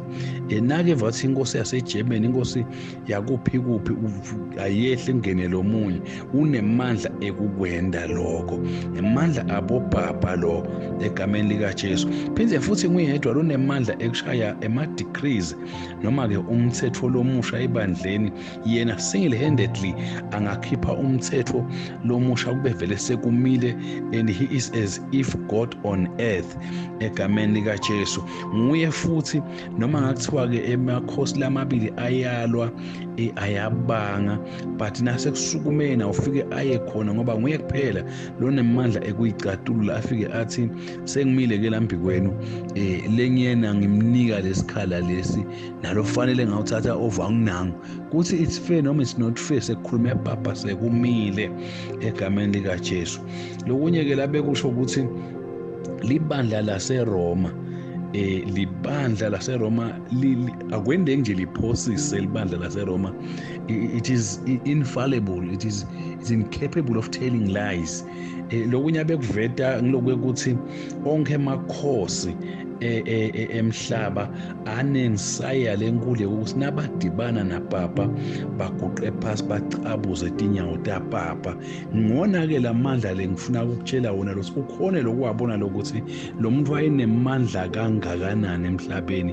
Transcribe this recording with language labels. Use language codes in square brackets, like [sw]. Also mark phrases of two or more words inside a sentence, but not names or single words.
[ss] Nake vathi inkosi yaseGermany, inkosi yakuphi ayehle ngene lo munye, unemandla ekukwenda lokho, nemandla abobaba lo egameni lika Jesu. Phindze futhi nguyedwa lonemandla ekushaya ema-decrees noma ke umthetho lomusha ebandleni. Yena single-handedly angakhipha umthetho lomusha kube vele sekumile, [en] and he is as if God on earth [ss] egameni lika Jesu. Nguye futhi noma ngakuthiwa ke emakhosi lamabili ayalwa ayabanga, but nase kusukumena ufike aye khona ngoba nguye kuphela lonemandla ekuyicatulula, afike athi sengimile ke lambi kwenu, lenyena ngimnika lesikhala lesi nalo fanele ngawuthatha over anginangu kuthi [en] it's fair [ss] noma [en] it's not fair, [ss] sekukhuluma epapa sekumile egameni lika Jesu. Lokunye ke labe kusho ukuthi libandla laseRoma, libandla laseRoma akwende nje liphosise libandla laseRoma, [en] it is infallible, it's incapable of telling lies. [ss] Lokunye bekuveta ngilokuthi onke emakhosi emhlaba anensaya lenkulu ukuthi nabadibana napapa baguqe phasi bacabuze tinyawo tapapa. Ngona ke lamandla lengifuna ukutshela wona lo ukhone lokuwabona lokuthi lo muntu wayenemandla kangakanani emhlabeni.